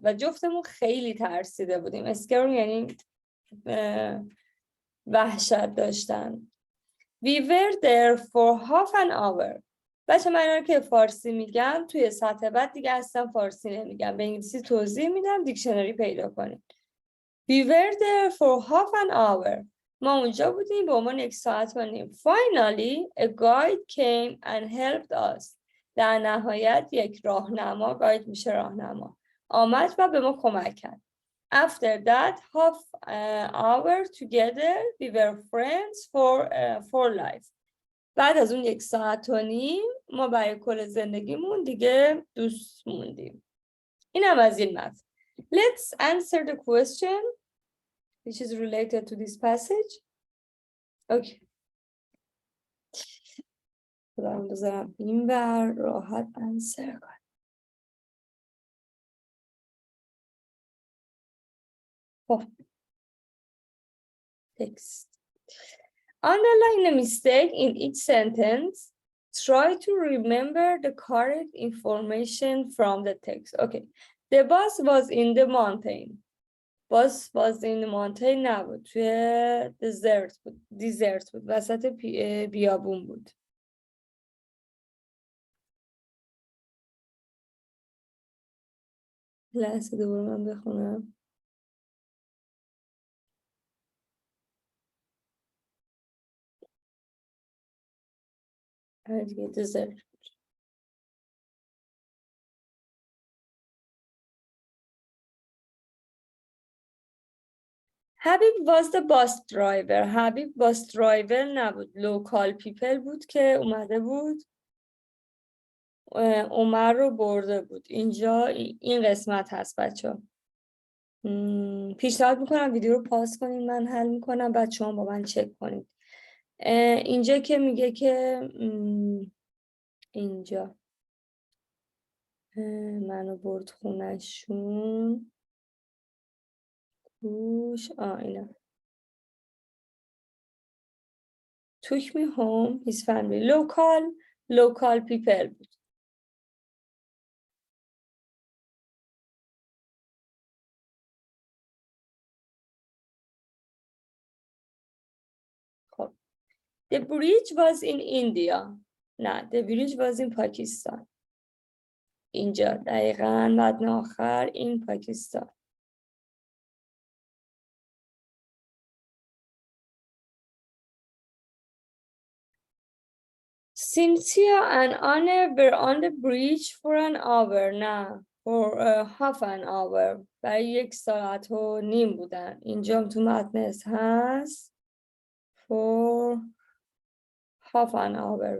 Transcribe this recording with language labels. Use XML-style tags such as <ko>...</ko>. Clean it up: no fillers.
<fa>و جفتمون خیلی ترسیده بودیم. scared یعنی وحشت داشتن.</fa> <en>We were there for half an hour.</en> <fa>بچه من اینا که فارسی میگم توی سطح بعد دیگه اصلا فارسی نمیگم. به انگلیسی توضیح میدم، دیکشنری پیدا کنید.</fa> <en>We were there for half an hour.</en> <fa>ما اونجا بودیم به عنوان 1 ساعت و نیم.</fa> <en>Finally, a guide came and helped us.</en> <fa>در نهایت یک راهنما، گاید میشه راهنما، آمد و به ما کمک کرد.</fa> <en>After that half hour together, we were friends for life.</en> <fa>بعد از اون 1 ساعت و نیم ما برای کل زندگیمون دیگه دوست موندیم. اینم از این متن.</fa> <en>Let's answer the question which is related to this passage. Okay.</en> <fa>خودم بذارم این بر راحت انسر کنم. خب.</fa> <en>Text. Underline a mistake in each sentence. Try to remember the correct information from the text. Okay. The bus was in the mountain. Bus was in the mountain نبود.</en> <fa>توی desert بود. وسط بیابون بود. لحظه دوباره من بخونم.</fa> <en>desert. Habib was the bus driver.</en> <fa>حبیب</fa> <en>bus driver</en> <fa>نبود.</fa> <en>local people</en> <fa>بود که اومده بود. عمر رو برده بود. اینجا این قسمت هست بچه ها. پیشنهاد میکنم ویدیو رو پاس کنین، من حل میکنم بعد شما با من چک کنید. اینجا که میگه که اینجا منو برد خونشون کوش اینا</fa> <en>took me home his family. local people بود. خب the bridge was in India. نه the bridge was in Pakistan.</en> <fa>اینجا دقیقاً متن آخر این پاکستان.</fa> <en>Cynthia and Anna were on the bridge for an hour. نه for half an hour.</en> <fa>برای 1 ساعت و نیم بودن. اینجا تو متن هست</fa> <en>for half an hour.</en>